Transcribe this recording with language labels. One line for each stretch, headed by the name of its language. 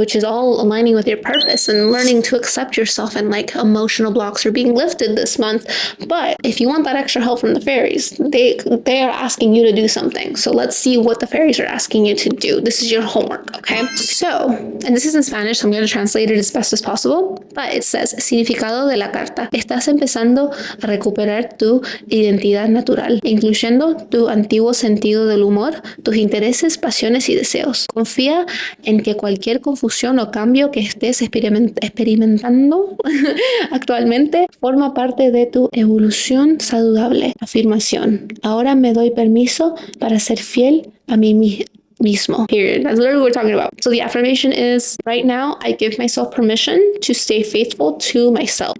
English: Which is all aligning with your purpose and learning to accept yourself, and like emotional blocks are being lifted this month. But if you want that extra help from the fairies, they are asking you to do something. So let's see what the fairies are asking you to do. This is your homework, okay? So, and this is in Spanish, so I'm going to translate it as best as possible. But it says,
Spanish: significado de la carta. Estás empezando a recuperar tu identidad natural, incluyendo tu antiguo sentido del humor, tus intereses, pasiones y deseos. Confía en que cualquier confusión o cambio que estés experimentando actualmente forma parte de tu evolución saludable. Afirmación. Ahora me doy permiso para ser fiel a mí mismo,
English: period. That's literally what we're talking about. So the affirmation is, right now, I give myself permission to stay faithful to myself.